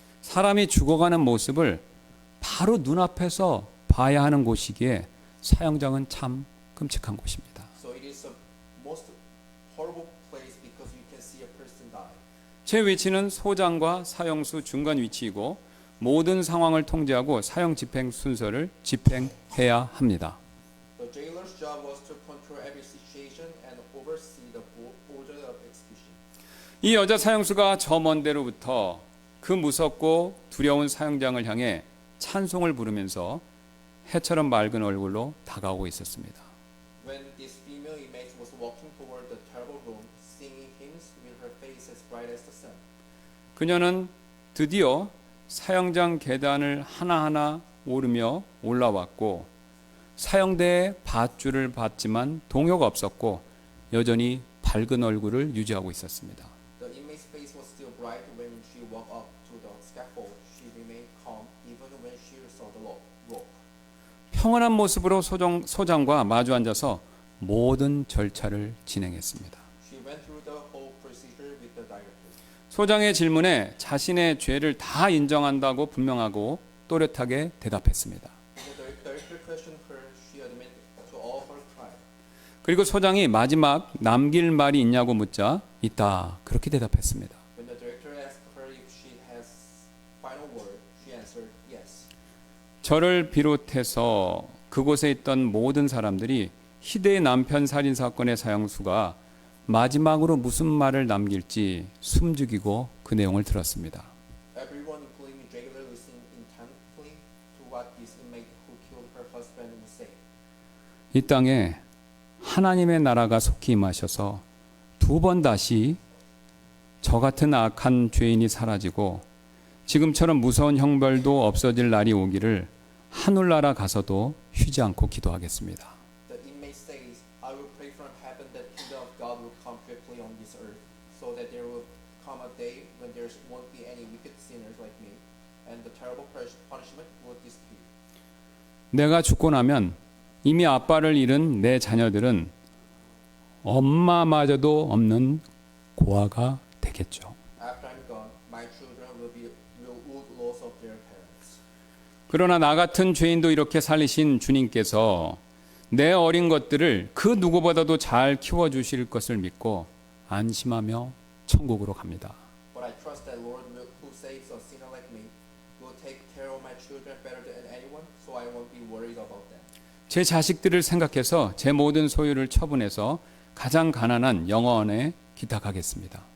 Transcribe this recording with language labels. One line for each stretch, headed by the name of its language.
Korean: 사람이 죽어가는 모습을 바로 눈앞에서 봐야 하는 곳이기에 사형장은 참 끔찍한 곳입니다.
English: So it is the most horrible place because you can see a person die.
Korean: 제 위치는 소장과 사형수 중간 위치이고 모든 상황을 통제하고 사형 집행 순서를 집행해야 합니다.
English: The jailer's job was to control every situation and oversee the order of execution.
Korean: 이 여자 사형수가 저 먼 데로부터 그 무섭고 두려운 사형장을 향해 찬송을 부르면서 해처럼 맑은 얼굴로 다가오고 있었습니다.
English: When this female inmate was walking toward the terrible room, singing hymns with her face as bright as the sun.
Korean: 그녀는 드디어 사형장 계단을 하나하나 오르며 올라왔고 사형대에 밧줄을 받지만 동요가 없었고 여전히 밝은 얼굴을 유지하고 있었습니다.
English: The inmate's face was still bright when she walked up to the scaffold. She remained calm even when she saw the rope.
Korean: 평온한 모습으로 소장과 마주 앉아서 모든 절차를 진행했습니다.
English: She went through the whole procedure
Korean: 소장의 질문에 자신의 죄를 다 인정한다고 분명하고 또렷하게 대답했습니다.
English: When the director questioned her, she admitted to all her crime.
Korean: 그리고 소장이 마지막 남길 말이 있냐고 묻자 있다 그렇게 대답했습니다.
English: When the director asked her if she has final word, she answered yes.
Korean: 저를 비롯해서 그곳에 있던 모든 사람들이 희대의 남편 살인 사건의 사형수가 마지막으로 무슨 말을 남길지 숨죽이고 그 내용을 들었습니다.
English: Everyone, including me, regularly listened intently to what this inmate who killed her husband would say.
Korean: 이 땅에 하나님의 나라가 속히 임하셔서 두 번 다시 저 같은 악한 죄인이 사라지고 지금처럼 무서운 형벌도 없어질 날이 오기를 하늘나라 가서도 쉬지 않고 기도하겠습니다.
English: The inmate says, I will pray from heaven that the kingdom of God will come quickly on this earth, so that there will come a day when there won't be any wicked sinners like me, and the terrible punishment will disappear.
Korean: 내가 죽고 나면 이미 아빠를 잃은 내 자녀들은 엄마마저도 없는 고아가 되겠죠.
English: After I'm gone, my children will lose of their parents.
Korean: 그러나 나 같은 죄인도 이렇게 살리신 주님께서 내 어린 것들을 그 누구보다도 잘 키워주실 것을 믿고 안심하며 천국으로 갑니다.
English: But I trust that Lord, who saves a sinner like me, will take care of my children better than anyone, so I won't be worried about them.
Korean: 제 자식들을 생각해서 제 모든 소유를 처분해서 가장 가난한 영어원에 기탁하겠습니다.